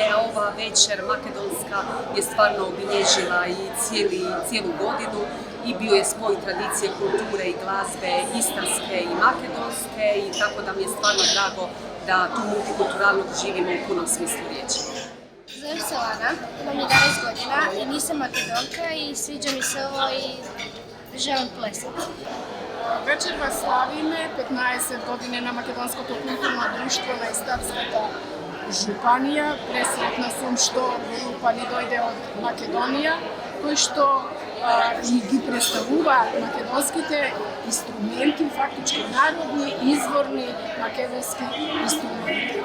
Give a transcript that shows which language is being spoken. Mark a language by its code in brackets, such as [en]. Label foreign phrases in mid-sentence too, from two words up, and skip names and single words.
[hr] A ova večer makedonska je stvarno obilježila i cijelu godinu i bio je spoj tradicije, kulture i glazbe istarske i makedonske i tako da mi je stvarno drago da tu multikulturalnost živimo u punom smislu riječi. Zovem se Lana, imam 11 godina i nisam makedonka i sviđa mi se ovo i želim plesati. [mk] Вечерва славиме 15 години на Македонското културно друштво на Истарската жупанија. Пресретна сум што група ни дојде од Македонија, кои што ги представуваат македонските инструменти, фактички народни, изворни македонски инструменти.